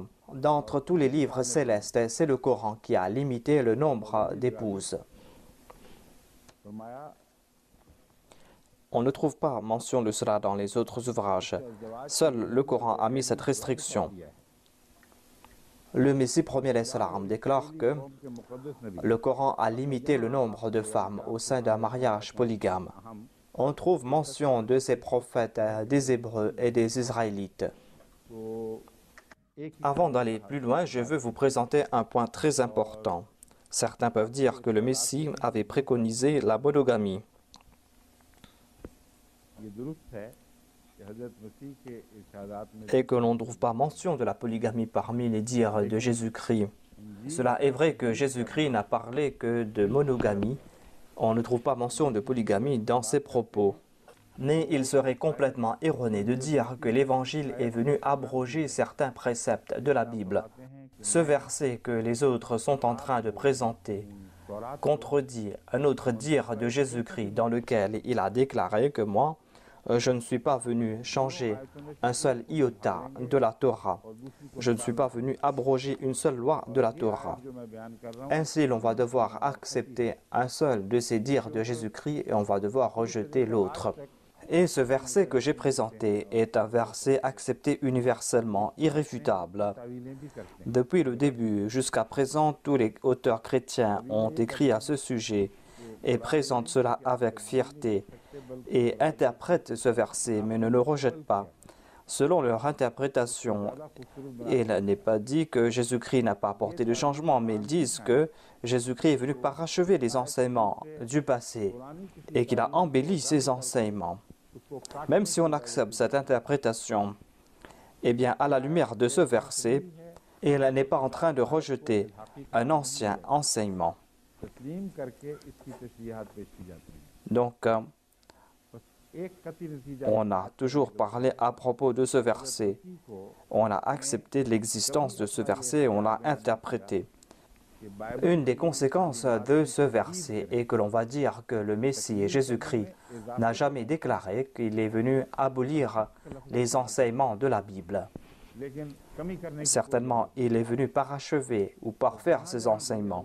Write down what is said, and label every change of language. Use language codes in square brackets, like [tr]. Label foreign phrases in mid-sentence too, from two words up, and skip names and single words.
[fr] D'entre tous les livres célestes, c'est le Coran qui a limité le nombre d'épouses. [ur] فرمایا [fr] On ne trouve pas mention de cela dans les autres ouvrages. Seul le Coran a mis cette restriction. Le Messie premier [ar] عليه السلام [fr] déclare que [ur] کے مقدس نبی [fr] le Coran a limité le nombre de femmes au sein d'un mariage polygame. On trouve mention de ces prophètes des Hébreux et des Israélites. [ur] تو ایک ہی [fr] Avant d'aller plus loin, je veux vous présenter un point très important. Certains peuvent dire que le Messie avait préconisé la monogamie. [ur] یہ درست ہے کہ حضرت مسیح کے ارشادات میں [fr] Et que l'on ne trouve pas mention de la polygamie parmi les dires de Jésus-Christ. Cela est vrai que Jésus-Christ n'a parlé que de monogamie. On ne trouve pas mention de polygamie dans ses propos. Mais il serait complètement erroné de dire que l'Évangile est venu abroger certains préceptes de la Bible. Ce verset que les autres sont en train de présenter contredit un autre dire de Jésus-Christ dans lequel il a déclaré que moi, je ne suis pas venu changer un seul iota de la Torah. Je ne suis pas venu abroger une seule loi de la Torah. [ur] جو میں بیان کر رہا ہوں [fr] Ainsi, l'on va devoir accepter un seul de ces dires de Jésus-Christ et on va devoir rejeter l'autre. Et ce verset que j'ai présenté est un verset accepté universellement, irréfutable. [ur] تاویلیں بھی کرتے ہیں. [fr] Depuis le début jusqu'à présent, tous les auteurs chrétiens ont écrit à ce sujet et présentent cela avec fierté et interprètent ce verset, mais ne le rejettent pas. Selon leur interprétation, il n'est pas dit que Jésus-Christ n'a pas apporté de changement, mais ils disent que Jésus-Christ est venu parachever les enseignements du passé et qu'il a embelli ces enseignements. Même si on accepte cette interprétation, eh bien, à la lumière de ce verset, il n'est pas en train de rejeter un ancien enseignement. [ur] تسلیم کر کے اس کی تشریحات پیش کی جاتی ہیں. [fr] Donc, [ur] بس ایک قطعی نتیجہ [fr] on a toujours parlé à propos de ce verset. [ur] کو [fr] On a accepté l'existence de ce verset et on l'a interprété. [ur] کہ بائبل [fr] Une des conséquences de ce verset est que l'on va dire que le Messie Jésus-Christ n'a jamais déclaré qu'il est venu abolir les enseignements de la Bible. Certainement, il est venu parachever ou parfaire ses enseignements.